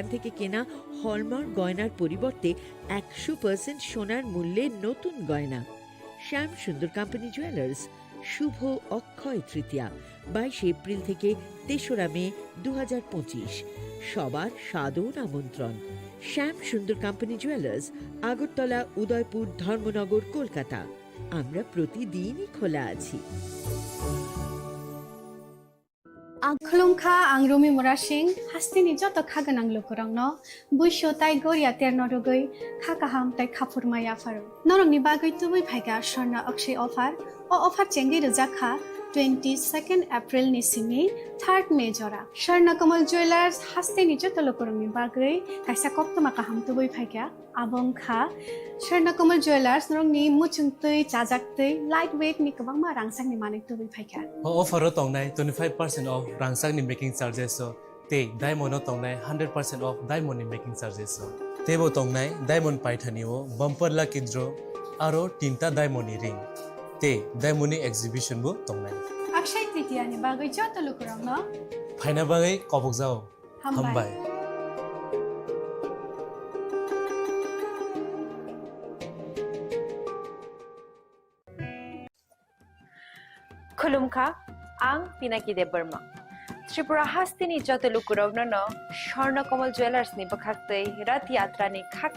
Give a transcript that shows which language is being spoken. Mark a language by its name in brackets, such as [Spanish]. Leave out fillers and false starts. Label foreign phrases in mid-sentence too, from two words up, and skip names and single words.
[Bangla] থেকে কেনা হলমার্ক গয়নার পরিবর্তে 100% সোনার মূল্যে নতুন গয়না শ্যাম সুন্দর কোম্পানি জুয়েলার্স শুভ অক্ষয় তৃতীয়া 22 এপ্রিল থেকে 3রা মে 2025 সবার সাদর আমন্ত্রণ শ্যাম সুন্দর কোম্পানি জুয়েলার্স আগরতলা উদয়পুর ধর্মনগর কলকাতা আমরা প্রতিদিনই খোলা আছি [Kok Borok] Khulungkha ang Rumi Murashing hastini joto khaganang lukurangno buisho tai goria ternodogoi khakaham tai khapurmaya faru norongni bagoi tubui phaiga sorna akshay offer o offer chengi rejakha 22 April ni simi 3 May jora Sharnakomal Jewelers haste ni jotolo korongni bagoi kaisa koptoma kaham tuboi phaikya abong kha Sharnakomal Jewelers norongni muchungtui chajaktui lightweight ni kabangma rangsakni manik tuboi phaikya offer tongnai 25% off rangsakni [English] making charges [Kok Borok] so te diamond tongnai 100% off diamond ni [English] making charges [Kok Borok] so tebo tongnai diamond paithani o [English] bumper lucky draw [Kok Borok] aro tinta diamond ni ring te diamond ni exhibition bo tongnai Akshay Tritiya ni bagoi jotolo korongno phaina bagai kobok jao hambai Khulumkha ang Pinaki de Burma Tripura hastini jotolu kurogno no Sharnakomal Jewelers ni bakhaktei rat yatra ni khaka